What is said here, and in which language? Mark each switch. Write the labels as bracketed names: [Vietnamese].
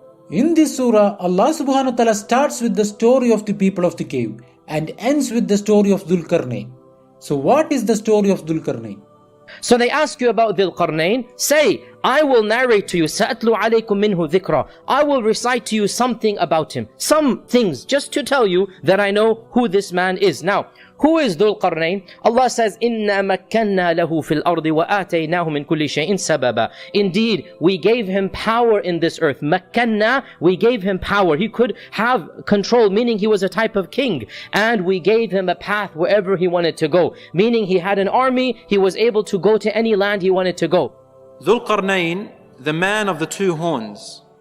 [English] In this surah, Allah subhanahu wa ta'ala starts with the story of the people of the cave and ends with the story of Dhul-Qarnayn. So what is the story of Dhul-Qarnayn? So they ask you about Dhul-Qarnayn. Say, I will narrate to you, [Arabic] سَأَتْلُ عَلَيْكُم مِّنْهُ ذِكْرًا. [English] I will recite to you something about him. Some things, just to tell you that I know who this man is. Now, who is Dhul-Qarnayn? Allah says, [Arabic] إِنَّا مَكَّنَّا لَهُ فِي الْأَرْضِ وَآتَيْنَاهُ مِنْ كُلِّ شَيْءٍ سَبَبًا. [English] Indeed, we gave him power in this earth. مَكَّنَّا, we gave him power. He could have control, meaning he was a type of king. And we gave him a path wherever he wanted to go. Meaning he had an army, he was able to go to any land he wanted to go. Dhul-Qarnayn, the man of the two horns.